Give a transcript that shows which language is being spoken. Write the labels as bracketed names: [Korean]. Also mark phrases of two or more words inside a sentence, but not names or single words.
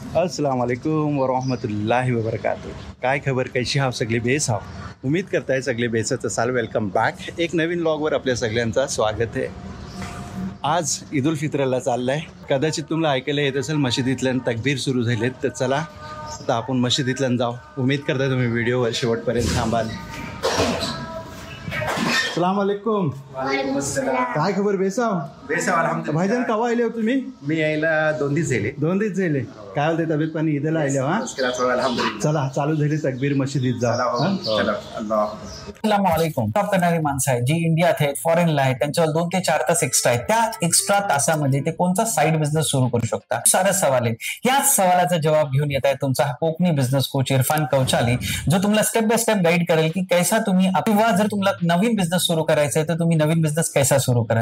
[Arabic] السلام عليكم ورحمة الله وبركاته. [Marathi] काय खबर, कैशी हाव सगळे बेस हाव? उम्मीद करताय सगळे बेसच असाल। [English] Welcome back. [Marathi] एक नवीन व्लॉगवर आपल्या सगळ्यांचा स्वागत आहे। आज ईद उल फित्रला चाललं आहे। कदाचित तुम्हाला ऐकायला येत असेल मशिदीतल्यान तकबीर सुरू झालेत, तर चला आता आपण मशिदीतल्यान जाऊ। उम्मीद करताय तुम्ही व्हिडिओवर शेवटपर्यंत थांबाल। [Arabic] السلام عليكم. [Marathi] काय खबर बेसाव? बेसाव अल्हम्दुलिल्लाह। भाईजान कवा आले हो तुम्ही? मी यायला 2 दिवस झाले। 2 दिवस झाले। काय होते तब्येत पाणी? ईदला आले हा? अल्हम्दुलिल्लाह। चला चालू झाली तकबीर मशिदीत जा। [Arabic] السلام عليكم. [Marathi] जॉब करणारी माणसं आहेत जी इंडियात आहेत, फॉरेनला आहेत, त्यांच्यावर 2 ते 4 तास एक्स्ट्रा आहेत। त्या एक्स्ट्रा तासामध्ये ते कोणता [English] side business [Marathi] सुरू करू शकता? सारे सवाल आहेत। याच सवालाचा जवाब घेऊन येत आहे तुमचा कोकणी [English] business coach [Marathi] इरफान कौचाली, जो तुम्हाला [English] step by step guide [Marathi] करेल की कैसा तुम्ही, किंवा जर तुम्हाला नवीन बिझनेस सुरू करायचा आहे तर तुम्ही नवीन बिझनेस कैसा सुरू करा।